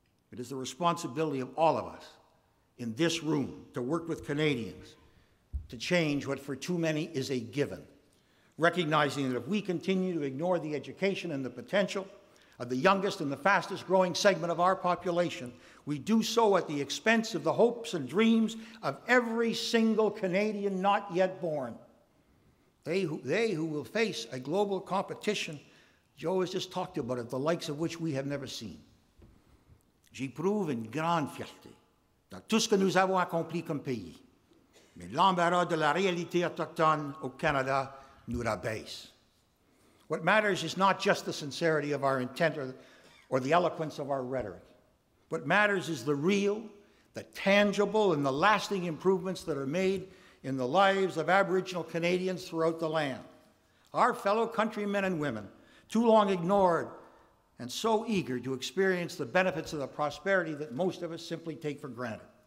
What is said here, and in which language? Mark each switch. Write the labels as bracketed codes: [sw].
[en] It is the responsibility of all of us in this room to work with Canadians to change what for too many is a given, recognizing that if we continue to ignore the education and the potential of the youngest and the fastest growing segment of our population, we do so at the expense of the hopes and dreams of every single Canadian not yet born. They who will face a global competition, Joe has just talked about it, the likes of which we have never seen. [fr] J'éprouve une grande fierté dans tout ce que nous avons accompli comme pays. Mais l'embarras de la réalité autochtone au Canada nous rabaisse. [en] What matters is not just the sincerity of our intent or the eloquence of our rhetoric. What matters is the real, the tangible, and the lasting improvements that are made in the lives of Aboriginal Canadians throughout the land. Our fellow countrymen and women, too long ignored and so eager to experience the benefits of the prosperity that most of us simply take for granted.